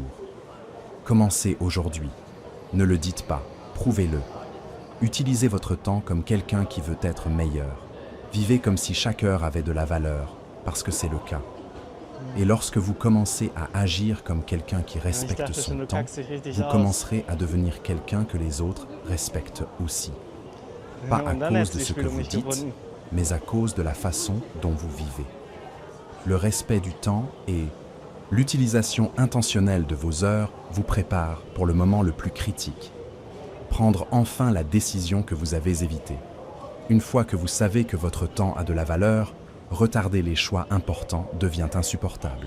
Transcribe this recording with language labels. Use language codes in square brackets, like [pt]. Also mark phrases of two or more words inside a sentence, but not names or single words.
[fr] Commencez aujourd'hui. Ne le dites pas, prouvez-le. Utilisez votre temps comme quelqu'un qui veut être meilleur. Vivez comme si chaque heure avait de la valeur, parce que c'est le cas. Et lorsque vous commencez à agir comme quelqu'un qui [de] Ich [fr] respecte [de] dachte schon, [fr] son [de] du [fr] temps, [de] kackst dich richtig [fr] vous [de] aus. [fr] commencerez à devenir quelqu'un que les autres respectent aussi. Pas à [de] Und dann [fr] cause [de] hättest [fr] de [de] du die [fr] ce que [de] Spielung [fr] vous [de] nicht [fr] dites, [de] gefunden. [fr] mais à cause de la façon dont vous vivez. Le respect du temps et l'utilisation intentionnelle de vos heures vous prépare pour le moment le plus critique. Prendre enfin la décision que vous avez évitée. Une fois que vous savez que votre temps a de la valeur, retarder les choix importants devient insupportable.